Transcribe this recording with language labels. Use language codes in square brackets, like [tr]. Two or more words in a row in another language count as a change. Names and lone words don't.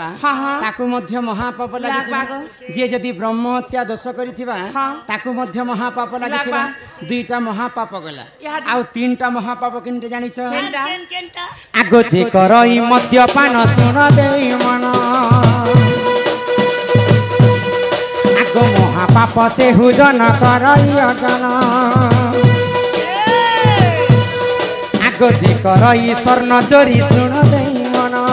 [spv] हाँ, हाँ। ताकू मध्य महापाप लागिथिबा लागबा। जे जदि ब्रह्म हत्या दोष करिथिबा हाँ। ताकू मध्य महापाप लागिथिबा दुईटा महापाप गला इहादि- आउ तीनटा महापाप किनटे जानिछ केनटा? केन केनटा आगो जे करई मद्यपान सुन देई मन आगो महापाप से हुजन करई अर्जन आगो जे करई स्वर्ण चोरी सुन देई मन